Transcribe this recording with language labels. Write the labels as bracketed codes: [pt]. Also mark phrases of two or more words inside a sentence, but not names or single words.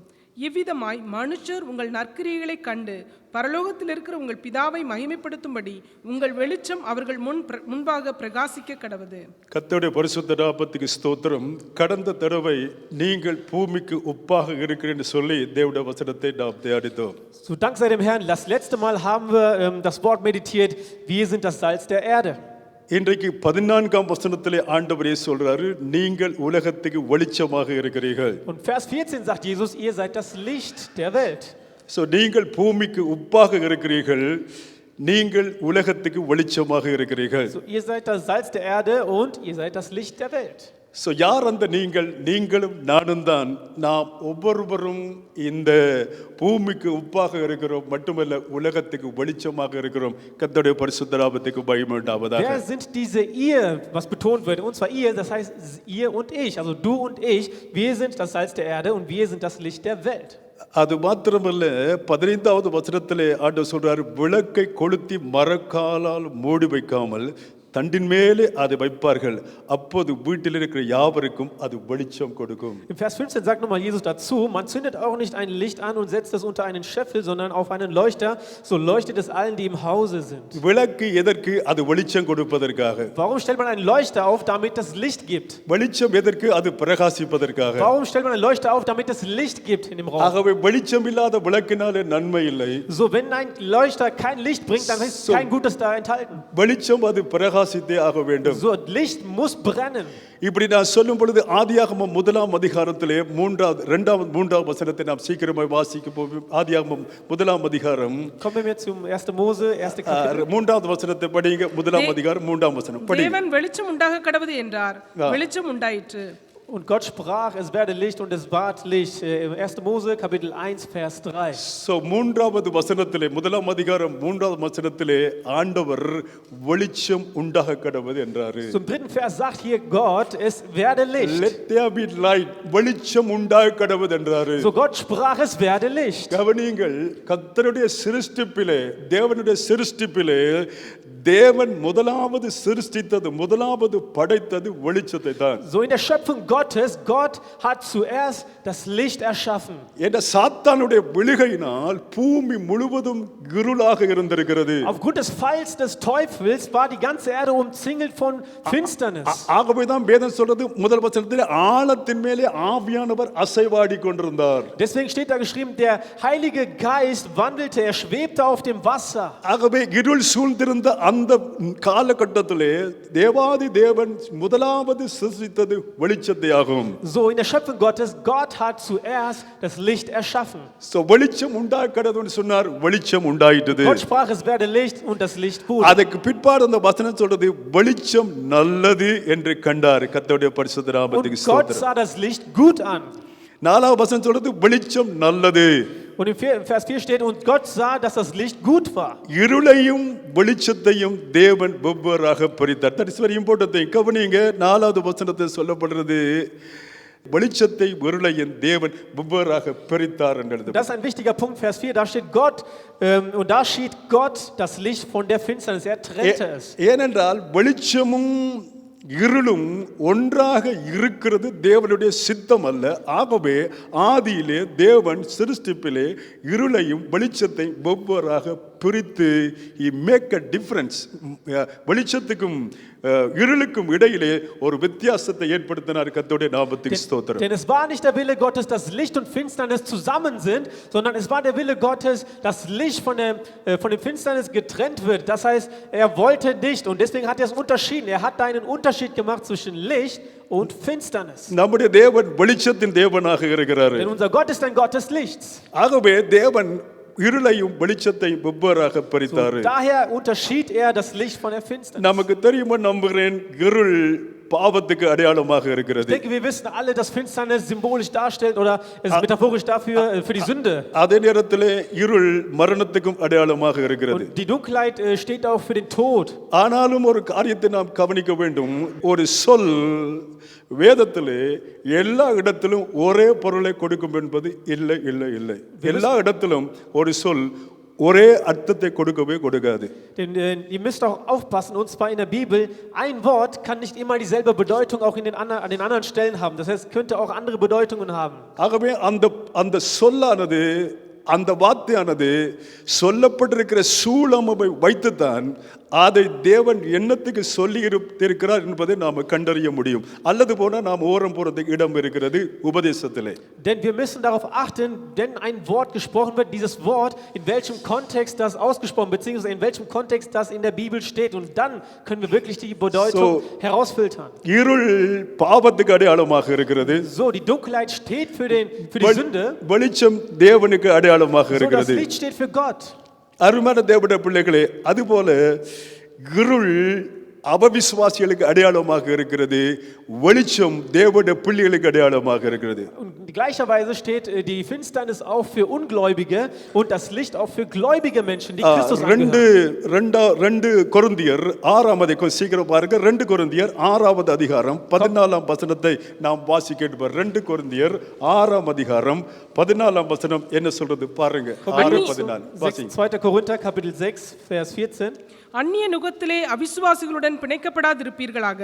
[ta] இவ்விதமாய் மனுஷர் உங்கள் நற்கிரியைகளை கண்டு பரலோகத்தில் இருக்கிற உங்கள் பிதாவை மகிமைப்படுத்தும்படி உங்கள் வெளிச்சம் அவர்கள் முன்பாக பிரகாசிக்க கடவது. கர்த்தருடைய பரிசுத்த நாமத்துக்கு ஸ்தோத்திரம். கடந்த தடவை நீங்கள் பூமிக்கு உப்பாக இருக்கிறேன்னு சொல்லி தேவனுடைய வசனத்தை நாம் தியானித்தோம். [de] So, Dank sei dem Herrn. Das letzte Mal haben wir das Wort meditiert. Wir sind das Salz der Erde. [ta] இன்றைக்கு 14ஆம் வசனத்திலே ஆண்டவரே சொல்றாரு, நீங்கள் உலகத்துக்கு வெளிச்சமாக இருக்கிறீர்கள். [de] Und Vers 14 sagt Jesus, ihr seid das Licht der Welt. So, [ta] நீங்கள் பூமிக்கு உப்பாக இருக்கிறீர்கள், நீங்கள் உலகத்துக்கு வெளிச்சமாக இருக்கிறீர்கள். [de] So, ihr seid das Salz der Erde und ihr seid das Licht der Welt. [ta] ஸோ யார் அந்த நீங்களும் நானும் தான். நாம் ஒவ்வொருவரும் இந்த பூமிக்கு உப்பாக இருக்கிறோம், மட்டுமல்ல உலகத்துக்கு வெளிச்சமாக இருக்கிறோம். கர்த்தருடைய பரிசுத்த நாமத்துக்கு மகிமை உண்டாவதாக. [de] Wer sind diese ihr, was betont wird? Und zwar ihr, das heißt ihr und ich, also du und ich. Wir sind das Salz der Erde und wir sind das Licht der Welt. [ta] அது மாத்திரமல்ல, 15வது வசனத்திலே ஆண்டவர் சொல்றாரு, விளக்கை கொளுத்தி மரக்காலால் மூடி வைக்காமல் தண்டின் மேலே அதை வைப்பார்கள், அப்போது வீட்டில் இருக்கிற யாவருக்கும் அது வெளிச்சம் கொடுக்கும். [de] Im Vers 15 sagt nochmal Jesus dazu, man zündet auch nicht ein Licht an und setzt es unter einen Scheffel, sondern auf einen Leuchter, so leuchtet es allen, die im Hause sind. [ta] விளக்கு எதற்கு? அது வெளிச்சம் கொடுப்பதற்காக. [de] Warum stellt man einen Leuchter auf, damit es Licht gibt? [ta] வெளிச்சம் எதற்கு? அது பிரகாசிப்பதற்காக. [de] Warum stellt man einen Leuchter auf, damit es Licht gibt in dem Raum? [ta] ஆகவே வெளிச்சம் இல்லாத விளக்கினாலே நன்மை இல்லை. [de] So, wenn ein Leuchter kein Licht bringt, dann ist kein Gutes da enthalten. [ta] வெளிச்சம் அது பிரகாசித்தே ஆக வேண்டும். [de] So, Licht muss brennen. [ta] இப்படி நான் சொல்லும் பொழுது ஆதியாகமம் 1ஆம் அதிகாரத்திலே 2வது வசனத்தை நாம் சீக்கிரமாய் வாசிக்க போவோம். ஆதியாகமம் 1ஆம் அதிகாரம். [de] Kommen wir zum 1. Mose, 1. Kapitel. [ta] 3வது வசனத்தை படிங்க. 1ஆம் அதிகாரம் 3ஆம் வசனம் படிங்க. தேவன் வெளிச்சம் உண்டாக கடவது என்றார். வெளிச்சம் உண்டாயிற்று. [de] Und Gott sprach, es werde Licht und es ward Licht. 1. Mose, Kapitel 1, Vers 3. So, [ta] 3வது வசனத்திலே 1ஆம் அதிகாரம் 3வது வசனத்திலே ஆண்டவர் வெளிச்சம் உண்டாக கடவது என்றாரு. [de] Zum 3. Vers sagt hier Gott, es werde Licht. [en] Let there be light. [ta] வெளிச்சம் உண்டாக கடவது என்றாரு. [de] So Gott sprach, es werde Licht. [ta] கவனியுங்கள், கர்த்தருடைய சிருஷ்டிப்பிலே, தேவனுடைய சிருஷ்டிப்பிலே தேவன் முதலாவது சிருஷ்டித்தது, முதலாவது படைத்தது வெளிச்சத்தை தான். [de] So in der Schöpfung Gottes, Gott hat zuerst das Licht erschaffen. [ta] இந்த சாத்தானுடைய விழுகையினால் பூமி முழுவதும் இருளாக இருந்திருக்கிறது. [de] Aufgrund des Falls des Teufels war die ganze Erde umzingelt von Finsternis. [ta] ஆகவே தான் வேதம் சொல்றது முதல் வசனத்தில் ஆழத்தின் மேலே ஆவியானவர் அசைவாடி கொண்டிருந்தார். [de] Deswegen steht da geschrieben, der Heilige Geist wandelte, er schwebte auf dem Wasser. [ta] ஆகவே இருள் சூழ்ந்திருந்த அந்த காலகட்டத்திலே தேவாதி தேவன் முதலாவது சிருஷ்டித்தது வெளிச்சத்தை ஆகும். [de] So in der Schöpfung Gottes, Gott hat zuerst das Licht erschaffen. [ta] So வெளிச்சம் உண்டாக்கடதுன்னு சொன்னார், வெளிச்சம் உண்டாயிட்டது. [de] Gott sprach, es werde Licht und das Licht wurde. [ta] அதுக்கு பிற்பாடு அந்த வசனம் சொல்றது வெளிச்சம் நல்லது என்று கண்டார். கர்த்தருடைய பரிசுத்த நாமத்துக்கு [de] Und Gott [ta] ஸ்தோத்திரம். [de] sah das Licht gut an. [ta] 4வது வசனம் சொல்றது வெளிச்சம் நல்லது. [de] Und im Vers 4 steht, und Gott sah, dass das Licht gut war. [ta] இருளையும் வெளிச்சத்தையும் தேவன் வெவ்வேறாக பிரித்தார். [en] That is very important thing. [ta] கவனிங்க, 4வது வசனத்தில் சொல்லப்படுறது வெளிச்சத்தை இருளையும் தேவன் வெவ்வேறாக பிரித்தார் என்று. [de] Das ist ein wichtiger Punkt, Vers 4, da steht Gott, und da schied Gott das Licht von der Finsternis, er trennte es. [ta] ஏனென்றால் வெளிச்சமும் இருளும் ஒன்றாக இருக்கிறது தேவனுடைய சித்தம் அல்ல. ஆகவே ஆதியிலே தேவன் சிருஷ்டிப்பிலே இருளையும் வெளிச்சத்தை வெவ்வேறாக பிரித்து [en] he make a difference. [ta] வெளிச்சத்துக்கும் இருளுக்கும் இடையிலே ஒரு வித்தியாசத்தை ஏற்படுத்தினார். கர்த்தருடைய நாமத்துக்கு ஸ்தோத்திரம். [de] Denn es war nicht der Wille Gottes, dass Licht und Finsternis zusammen sind, sondern es war der Wille Gottes, dass Licht von der Finsternis getrennt wird. Das heißt, er wollte nicht und deswegen hat er es unterschieden. Er hat da einen Unterschied gemacht zwischen Licht und Finsternis. [ta] நம்முடைய தேவன் வெளிச்சத்தின் தேவனாக இருக்கிறார். [de] Denn unser Gott ist ein Gott des Lichts. [ta] ஆகவே தேவன் இருளையும் வெளிச்சத்தையும் வெவ்வேறாக பிரித்தார். [de] Daher unterschied er das Licht von der Finsternis. [ta] நமக்கு தெரியுமா நம்புகிறேன், இருள் பாவத்துக்கு அடையாளமாக [de] Ich [ta] இருக்கிறது. [de] denke, wir wissen alle, dass Finsternis symbolisch darstellt oder es ist metaphorisch dafür für die Sünde. [ta] அதே நேரத்திலே இருள் மரணத்துக்கும் அடையாளமாக இருக்கிறது. [de] Und die Dunkelheit steht auch für den Tod. [ta] ஆனாலும் ஒரு காரியத்தை நாம் கவனிக்க வேண்டும். ஒரு சொல் வேதத்திலே எல்லா இடத்திலும் ஒரே பொருளை கொடுக்கும் என்பது இல்லை இல்லை இல்லை. எல்லா இடத்திலும் ஒரு சொல் ஒரே அர்த்தத்தை கொடுக்கவே கொடுக்காது. [de] Denn ihr müsst auch aufpassen, und zwar in der Bibel, ein Wort kann nicht immer dieselbe Bedeutung auch an den anderen Stellen haben. Das heißt, es könnte auch andere Bedeutungen haben. [ta] ஆகவே அந்த சொல்லானது அந்த வார்த்தையானது சொல்லப்பட்டிருக்கிற சூழமை வைத்துத்தான் அதை தேவன் என்னத்துக்கு சொல்லி இருக்கிறார் என்பதை நாம் கண்டறிய முடியும். அல்லது போனால் நாம் ஓரம் போறதுக்கு இடம் இருக்கிறது உபதேசத்திலே. [de] Denn wir müssen darauf achten, wenn ein Wort gesprochen wird, dieses Wort, in welchem Kontext das ausgesprochen, beziehungsweise in welchem Kontext das in der Bibel steht. Und dann können wir wirklich die Bedeutung herausfiltern. [ta] இருள் பாவத்துக்கு அடையாளமாக இருக்கிறது. [de] So, die Dunkelheit steht für die Sünde. [ta] வெளிச்சம் தேவனுக்கு அடையாளமாக [de] So, das [ta] இருக்கிறது. [de] Licht steht für Gott. [ta] அருமையான தேவனுடைய பிள்ளைகளே, அதுபோல இருள் அபவிசுவாசிகளுக்கு அடையாளமாக இருக்கிறது, வெளிச்சம் தேவனுடைய பிள்ளைகளுக்கு அடையாளமாக இருக்கிறது. [de] Und gleicherweise steht die Finsternis auch für Ungläubige und das Licht auch für gläubige Menschen, die Christus angehören. [ta] 2 கொரிந்தியர் 6ஆம் அதிகாரம், சீக்கிரம் பாருங்க, 2 கொரிந்தியர் 6ஆவது அதிகாரம் 14ஆம் வசனத்தை நாம் வாசிக்கப் போறோம். 2 கொரிந்தியர் 6ஆம் அதிகாரம் 14ஆம் வசனம் என்ன சொல்றது பாருங்க. 6:14 வாசிங்க. [de] 2. Korinther Kapitel 6 Vers 14. [ta] அந்நிய நுகத்திலே அவிசுவாசிகளுடன் பிணைக்கப்படாதிருப்பீர்களாக.